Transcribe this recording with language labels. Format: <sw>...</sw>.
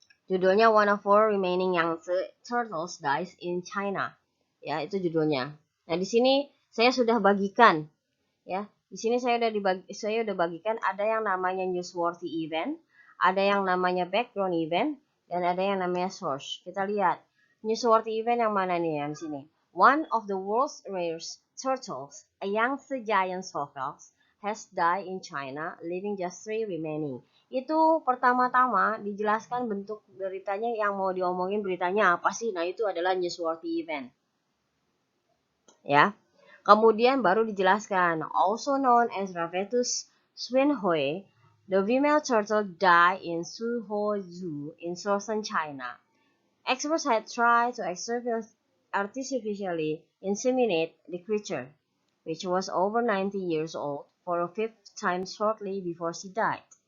<en>Judulnya One of Four Remaining Young Turtles Dies in China.</en> <id>Ya, itu judulnya. Nah, di sini saya sudah bagikan, ya. Di sini saya udah bagikan ada yang namanya newsworthy event, ada yang namanya background event, dan ada yang namanya source. Kita lihat newsworthy event yang mana nih yang sini.</id> <en>One of the world's rarest turtles, a young giant sawfox, has died in China, leaving just 3 remaining.</en> <id>Itu pertama-tama dijelaskan bentuk beritanya yang mau diomongin beritanya apa sih? Nah, itu adalah newsworthy event. Ya. Kemudian baru dijelaskan,</id> <en>also known as Ravetus swinhoe, the female turtle died in Suho Zoo in southern China. Experts had tried to artificially inseminate the creature, which was over 90 years old, for a 5th time shortly before she died.</en>